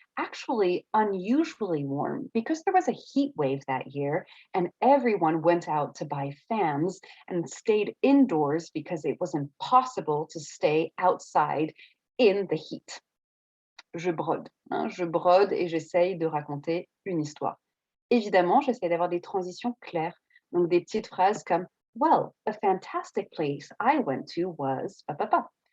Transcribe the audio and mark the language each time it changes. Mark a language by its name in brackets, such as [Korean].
[English] Actually, unusually warm because there was a heat wave that year and everyone went out to buy fans and stayed indoors because it was impossible to stay outside in the heat. [French] Je brode, hein, je brode et j'essaye de raconter une histoire. Évidemment, j'essaie d'avoir des transitions claires. Donc, des petites phrases comme [English] well, a fantastic place I went to was pa, pa, pa.